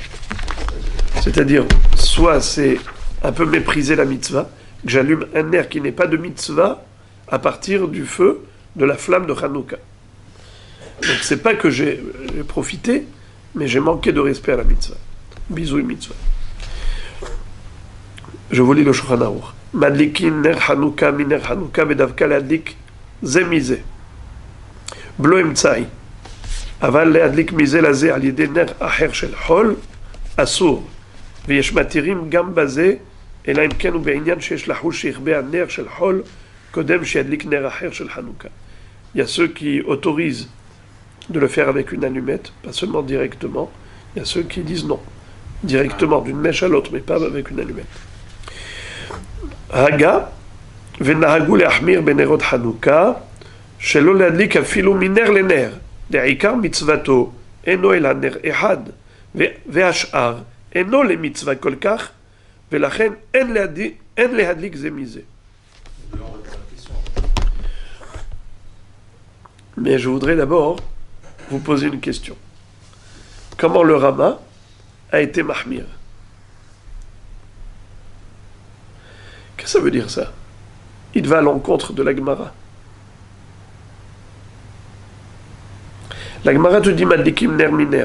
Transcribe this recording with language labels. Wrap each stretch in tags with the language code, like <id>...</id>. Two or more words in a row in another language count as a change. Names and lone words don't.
<fr>C'est-à-dire, soit c'est un peu mépriser la mitzvah, que j'allume un ner qui n'est pas de mitzvah à partir du feu de la flamme de Hanouka. Donc c'est pas que j'ai profité, mais j'ai manqué de respect à la mitzvah.</fr> <he>ביזוי מצווה.</he> <fr>Je vous lis le Shulchan Aruch.</fr> <he>מדליקין נר חנוכה מנר חנוכה בדווקא להדליק זה מזה. בלא אמצעי. אבל להדליק מזה לזה על ידי נר אחר של חול אסור. ויש מתירים גם בזה, אלא אם כן הוא בעניין שיש לחוש שיכבה הנר של חול, קודם שידליק נר אחר של חנוכה.</he> <fr>Il y a ceux qui autorisent de le faire avec une allumette, pas seulement directement. Il y a ceux qui disent non, directement, d'une mèche à l'autre, mais pas avec une allumette.</fr> <he>Haga, ונהגו להחמיר בנרות חנוכה, שלא להדליק אפילו מנר לנר, לעיקר מצוותו, אינו אלא נר אחד, והשאר, אינו למצווה כל כך, ולכן אין להדליק זה מזה.</he> <fr>Mais je voudrais d'abord vous poser une question. Comment le Rama a été mahmir? Qu'est-ce que ça veut dire ça? Il va à l'encontre de la Gemara. La Gemara te dit</fr> <he>מדליקים נר מנר.</he>